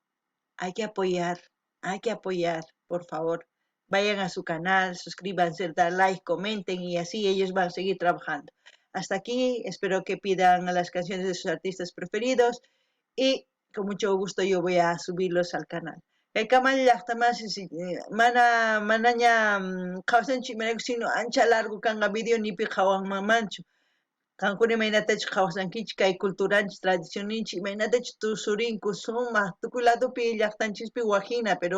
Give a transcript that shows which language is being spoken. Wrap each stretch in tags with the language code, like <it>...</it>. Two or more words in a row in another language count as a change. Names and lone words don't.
<es>Hay que apoyar, por favor. Vayan a su canal, suscríbanse, dar like, comenten y así ellos van a seguir trabajando. Hasta aquí, espero que pidan las canciones de sus artistas preferidos y con mucho gusto yo voy a subirlos al canal.</es> <qu>Kaykaman llaqtaman manaña qhawsanchik sino ancha largo kanqa video nipi qhawanmanmanchu. Qankuna imaynatachik qhawsankichik kay culturanchik, tradicioninchik, imaynatachik tusurinku sumaq tukuy ladopi llaqtanchispi wajina, pero</qu>